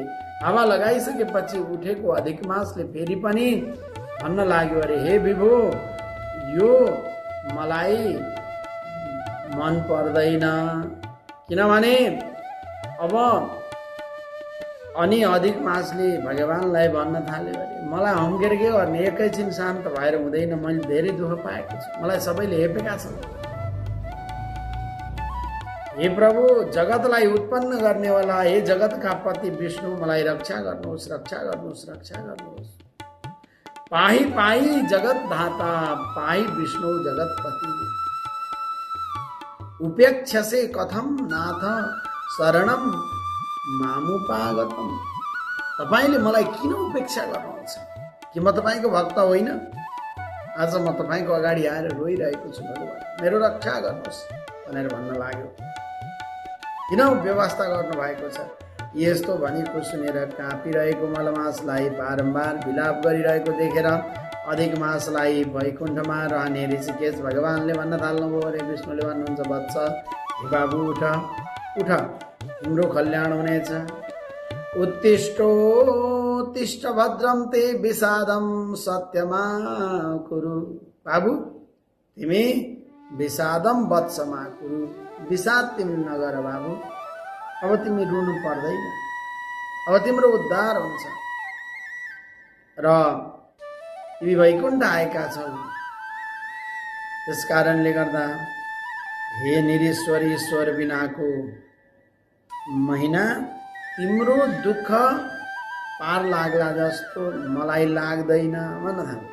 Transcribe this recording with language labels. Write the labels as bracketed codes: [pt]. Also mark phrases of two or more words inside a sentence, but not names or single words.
[ne] हावा लगाइसकेपछि उठेको अधिक मासले फेरि पनि भन्न लाग्यो, अरे हे विभु, यो मलाई मन पर्दैन, किनभने अब अनि अधिक मासले भगवानलाई भन्न थाल्यो, अरे मलाई हम्केर के गर्ने, एकैछिन शान्त भएर हुँदैन, मैले धेरै दुःख पाएको छु, मलाई सबैले हेपेका छन्। हे प्रभु, जगतलाई उत्पन्न गर्नेवाला, हे जगतका पति विष्णु, मलाई रक्षा गर्नुहोस्, रक्षा गर्नुहोस्, रक्षा गर्नुहोस्। [sa] पाहि पाहि जगत धाता, पाहि विष्णु जगतपति, उपेक्षसे कथम नाथ शरणम मामुपागतम। [ne] तपाईँले मलाई किन उपेक्षा गर्नुहुन्छ? कि म तपाईँको भक्त होइन? आज म तपाईँको अगाडि आएर रोइरहेको छु, भगवान मेरो रक्षा गर्नुहोस् भनेर भन्न लाग्यो। किन व्यवस्था गर्नुभएको छ? यस्तो भनेको सुनेर काँपिरहेको मलमासलाई बारम्बार विलाप गरिरहेको देखेर अधिक मासलाई वैकुण्ठमा रहने ऋषिकेश भगवानले भन्न थाल्नुभयो। अरे विष्णुले भन्नुहुन्छ, वत्स, हे बाबु उठ उठ, तिम्रो कल्याण हुनेछ। [sa] उत्तिष्ठोत्तिष्ठ भद्रं ते विषादं सत्यमा कुरु। [ne] बाबु, तिमी [sa] विषादम वत्समा कुरु, [ne] विषाद तिमी नगर बाबु। अब तिमी रुनु पर्दैन, अब तिम्रो उद्धार हुन्छ र तिमी वैकुण्ठ आएका छौ। त्यस कारणले गर्दा हे निरीश्वर ईश्वर बिनाको महिना तिम्रो दुःख पार लाग्ला जस्तो मलाई लाग्दैन भन्न थाल्यो।